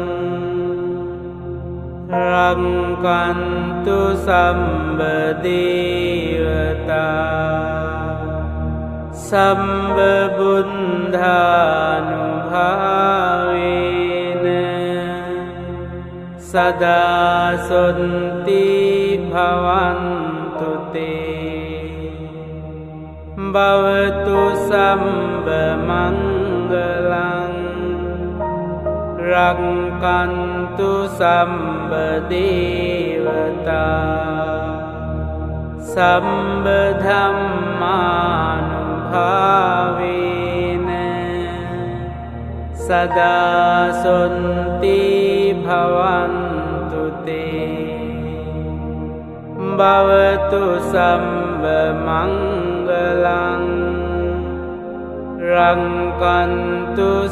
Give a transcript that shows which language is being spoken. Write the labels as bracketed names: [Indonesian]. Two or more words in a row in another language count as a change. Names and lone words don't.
[Pali] රක්ඛන්තු සම්බ දේවතා සම්බ බුද්ධානුභාවේන සදා සොන්ති භවන්තු තේ भवतु सर्वमङ्गलं रक्षन्तु सर्वदेवता सर्वधर्मानुभावेन सदा सन्ति भवन्तु ते भवतु सर्वमङ्गलं रक्षन्तु